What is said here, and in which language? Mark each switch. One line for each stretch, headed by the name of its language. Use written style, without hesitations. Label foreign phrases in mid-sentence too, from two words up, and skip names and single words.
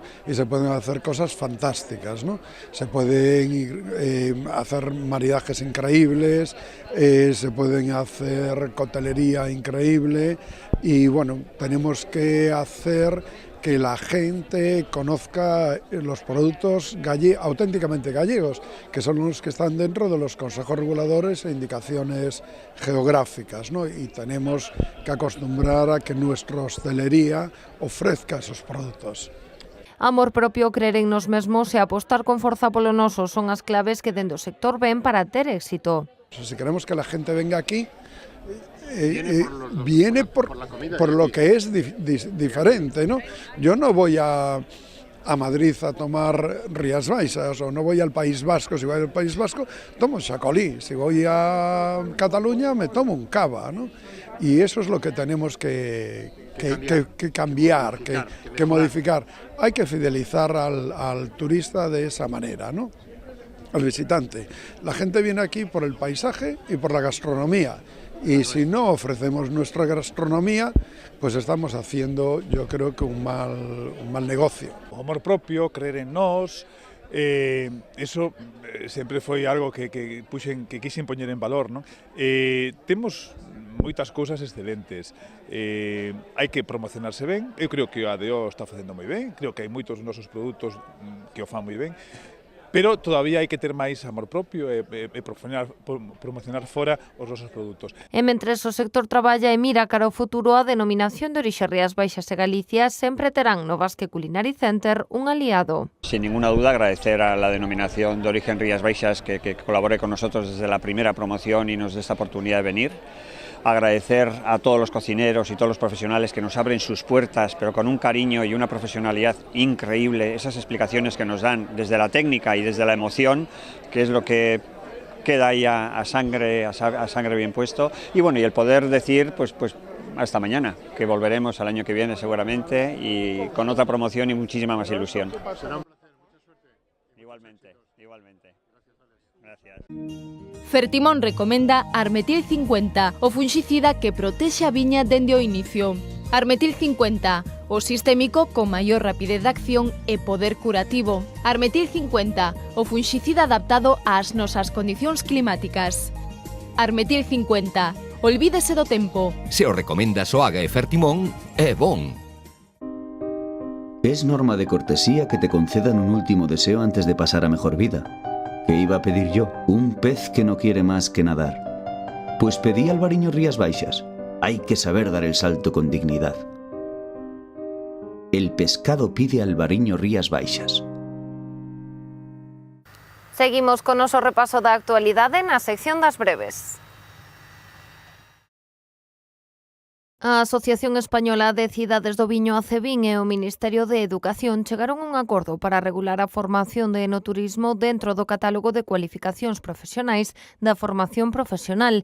Spanish: Y se pueden hacer cosas fantásticas, ¿no? Se pueden hacer maridajes increíbles, se pueden hacer coctelería increíble y bueno, tenemos que hacer que la gente conozca los productos auténticamente gallegos, que son los que están dentro de los consejos reguladores e indicaciones geográficas, ¿no? Y tenemos que acostumbrar a que nuestra hostelería ofrezca esos productos.
Galician: Amor propio, creer en nos mesmos e apostar con forza polo noso son as claves que dentro do sector ven para ter éxito.
Spanish: Si queremos que la gente venga aquí, viene por lo que es diferente, ¿no? Yo no voy a Madrid a tomar Rías Baixas o no voy al País Vasco, si voy al País Vasco tomo chacolí, si voy a Cataluña me tomo un cava, ¿no? Y eso es lo que tenemos que cambiar, que modificar. Hay que fidelizar al turista de esa manera, ¿no? Al visitante. La gente viene aquí por el paisaje y por la gastronomía. Y si no ofrecemos nuestra gastronomía, pues estamos haciendo, yo creo que un mal negocio.
Galician: O amor propio, creer en nós, eso sempre foi algo que quixen poñer en valor, non? Temos moitas cousas excelentes, hai que promocionarse ben, eu creo que a ADO está facendo moi ben, creo que hai moitos dos nosos produtos que o fan moi ben, pero todavía hai que ter máis amor propio e promocionar fora os nosos produtos. E mentres o sector traballa e mira cara ao futuro, a denominación de orixe Rías Baixas e Galicia sempre terán no Basque Culinary Center un aliado.
Spanish: Sin ninguna duda agradecer a la denominación de origen Rías Baixas que colabore con nosotros desde la primera promoción y nos dé esta oportunidad de venir. Agradecer a todos los cocineros y todos los profesionales que nos abren sus puertas, pero con un cariño y una profesionalidad increíble, esas explicaciones que nos dan desde la técnica y desde la emoción, que es lo que queda ahí a sangre bien puesto, y bueno, y el poder decir, pues hasta mañana, que volveremos al año que viene seguramente, y con otra promoción y muchísima más ilusión. Igualmente. Gracias.
Galician: Fertimón recomenda Armetil 50, o funxicida que protexe a viña dende o inicio. Armetil 50, o sistémico con maior rapidez de acción e poder curativo. Armetil 50, o funxicida adaptado ás nosas condicións climáticas. Armetil 50, olvídese do tempo. Se o recomenda Soaga e Fertimón, é bon.
Spanish: Es norma de cortesía que te concedan un último deseo antes de pasar a mejor vida. ¿Qué iba a pedir yo? Un pez que no quiere más que nadar. Pues pedí Albariño Rías Baixas. Hay que saber dar el salto con dignidad. El pescado pide Albariño Rías Baixas.
Galician: Seguimos con noso repaso da actualidade na sección das breves. A Asociación Española de Cidades do Viño, ACEVIN, e o Ministerio de Educación chegaron a un acordo para regular a formación de enoturismo dentro do catálogo de cualificacións profesionais da formación profesional.